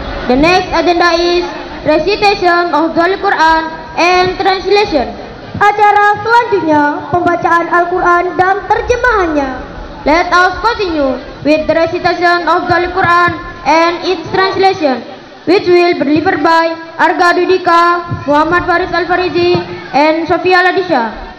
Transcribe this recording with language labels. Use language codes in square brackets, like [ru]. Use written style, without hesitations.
[en] The next agenda is recitation of the Quran and translation. [id] Acara selanjutnya pembacaan Al-Quran dan terjemahannya. [en] Let us continue with the recitation of the Quran and its translation, which will be delivered by Arga Dudika, Muhammad Faris Al-Farizi, and Sofia Ladisha.